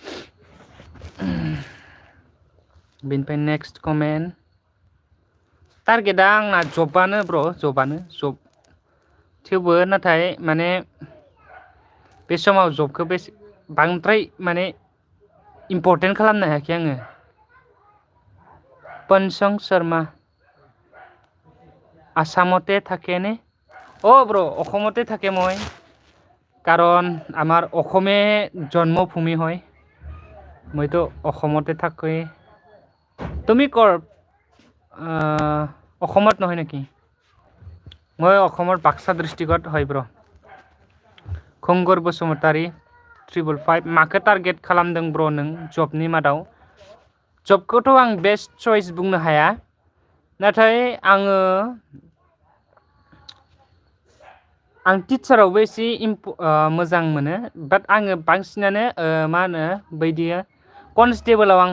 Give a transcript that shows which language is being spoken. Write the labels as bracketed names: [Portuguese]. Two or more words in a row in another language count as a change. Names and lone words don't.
[Bodo] बेनिफ्राय [English] next comment targeta [Bodo] आंना जबानो ब्र जबानो जब थेवबो नाथाय माने बे समाव जबखौ बे बांद्राय माने इम्पर्टेन्ट खालामनो हायाखै आङो [Assamese] पंचंग शर्मा আসামতে থাকে নে ব্র অসমতে থাকে মই কাৰণ আমাৰ অসমে জন্মভূমি হয় মইতো অসমতে থাকোঁ তুমি কৰ অসমত নহয় নেকি মই অসমৰ বাক্সা ডিষ্ট্ৰিক্টত হয় [Bodo] ব্र खुंगुर बसुमतारी 555 माखौ टारगेट खालामदों ब्र नों जबनि मादाव जबखौथ' आं [English] best choice [Bodo] बुंनो हाया नाथाय आं टिचारावबो एसे मोजां मोनो बाट आङो बांसिनानो मा होनो बायदि कनस्टेबलाव आं